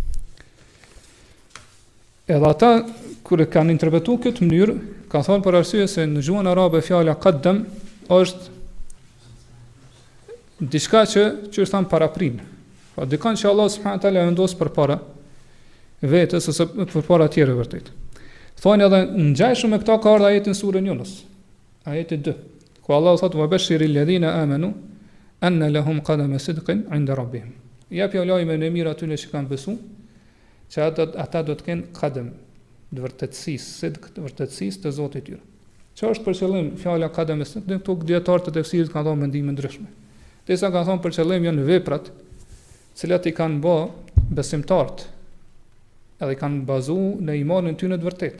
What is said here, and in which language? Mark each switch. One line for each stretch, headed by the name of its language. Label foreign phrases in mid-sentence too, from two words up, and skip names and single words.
Albanian: Edhe ata kur e kanë interpretuar këtë mënyrë, kanë thënë për arsye se në gjuhën arabe fjala qaddam është diçka që thon paraprin. Po dikon që
Arabic: الله سبحانه تعالى
Albanian: vendos përpara vetes ose përpara tjerë vërtet. Thonë edhe ngjashëm me këto ka ardhur ajetin surën Yunus, ajeti 2, ku Allah thotë
Arabic: وبشر الذين آمنوا أن لهم قدم صدق عند ربهم.
Albanian: Ja lajmin e mirë atyre që kanë besuar, që ata do të kenë qadam, të vërtetësisë, sidq, të vërtetësisë të Zotit tyre. Çfarë është për qëllim fjala qadam e sidq? Këto dietarë të tefsirit kanë dhënë mendime ndryshme. Disa kanë thonë për qëllim janë veprat, të cilat i kanë bë besimtarët, edhe i kanë bazuar në imanin tyre të vërtetë.